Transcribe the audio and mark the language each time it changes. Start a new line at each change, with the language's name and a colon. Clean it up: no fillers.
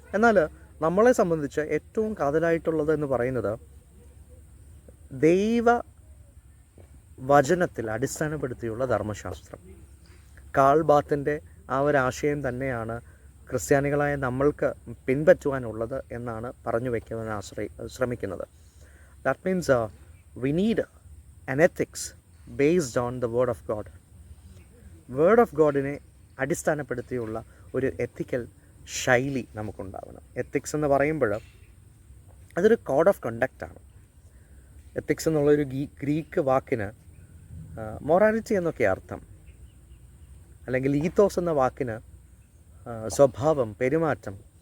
Malayalam: എന്നാൽ നമ്മളെ സംബന്ധിച്ച് ഏറ്റവും കാതലായിട്ടുള്ളത് എന്ന് പറയുന്നത് ദൈവ വചനത്തിൽ അടിസ്ഥാനപ്പെടുത്തിയുള്ള ധർമ്മശാസ്ത്രം. കാൾ ബാത്തിൻ്റെ ആ ഒരാശയം തന്നെയാണ് ക്രിസ്ത്യാനികളായ നമ്മൾക്ക് പിൻപറ്റുവാനുള്ളത് എന്നാണ് പറഞ്ഞു വയ്ക്കുവാൻ ശ്രമിക്കുന്നത്.
English: That means we need an ethics based on the word of God.
Malayalam: Word of ഗോഡിനെ അടിസ്ഥാനപ്പെടുത്തിയുള്ള ഒരു എത്തിക്കൽ ശൈലി നമുക്കുണ്ടാവണം. എത്തിക്സ് എന്ന് പറയുമ്പോൾ അതൊരു കോഡ് ഓഫ് കണ്ടക്റ്റാണ്. എത്തിക്സ് എന്നുള്ളൊരു ഗ്രീക്ക് വാക്കിന് മൊറാലിറ്റി എന്നൊക്കെ അർത്ഥം, അല്ലെങ്കിൽ ഈത്തോസ് എന്ന വാക്കിന് സ്വഭാവം, പെരുമാറ്റം.